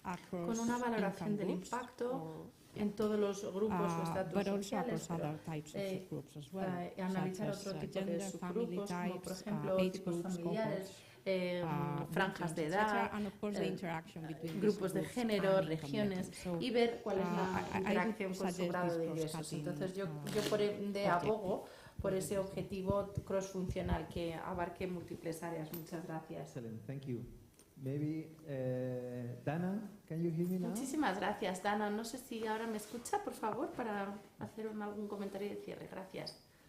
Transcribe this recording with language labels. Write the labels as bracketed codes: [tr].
[es] Con una valoración del impacto en todos los grupos o estatus sociales, analizar otro tipo de subgrupos, como por ejemplo tipos familiares, franjas de edad, grupos de género, regiones, y ver cuál es la interacción con su grado de ingresos. Entonces yo por ende abogo por ese objetivo cross-funcional que abarque múltiples áreas. Muchas gracias. [en] Excellent, thank you. Maybe Dana, can you hear me now? [es] Muchísimas gracias, Dana. No sé si ahora me escucha, por favor, para hacer algún comentario de cierre. Gracias.